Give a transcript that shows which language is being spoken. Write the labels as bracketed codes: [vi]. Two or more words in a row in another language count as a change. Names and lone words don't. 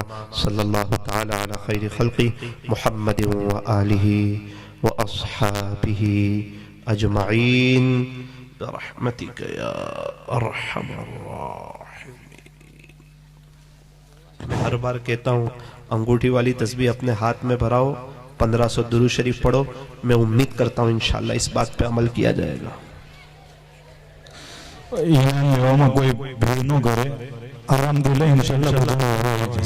[ar] صلی اللہ تعالی علی خیر خلقی محمد و آلہ و اصحابہ اجمعین برحمتک یا ارحم الراحمین۔ [ur] میں ہر بار کہتا ہوں انگوٹھی والی تسبیح اپنے ہاتھ میں بھراؤ، 1500 درود شریف پڑھو. میں امید کرتا ہوں انشاءاللہ اس بات پہ عمل کیا جائے گا. [gu] ایمان لیવામાં કોઈ ભીડ ન કરે, આરામથી લઈ ઇન્શાલ્લાહ બધું